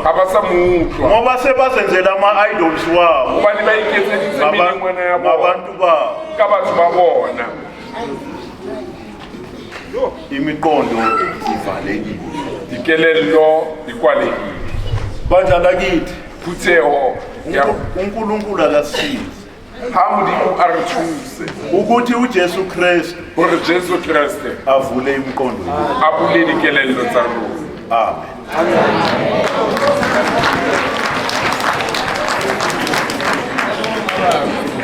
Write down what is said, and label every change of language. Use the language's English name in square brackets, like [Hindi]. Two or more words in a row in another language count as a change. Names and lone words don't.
[Southern Sotho] ha ba sa mo utlwa [Zulu] ngoba sebazenzela ama-idols wabo [Southern Sotho] hobane ba iketseditse melengwana ya bona [Zulu] ngabantu babo. [Southern Sotho] ka batho ba bona. [Zulu] Imiqondo ivalekile. [Southern Sotho] Dikelello di kwalehile. [Zulu] Bandla lakithi [Southern Sotho] Phutheho ya [Zulu] uNkulunkulu akasizi [Southern Sotho] ha modimo a re thuse [Zulu] ukuthi uJesu Kristu [Southern Sotho] gore Jesu Kriste [Zulu] avule imiqondo yethu. [Southern Sotho] a bule dikelello tsa rona. Amen.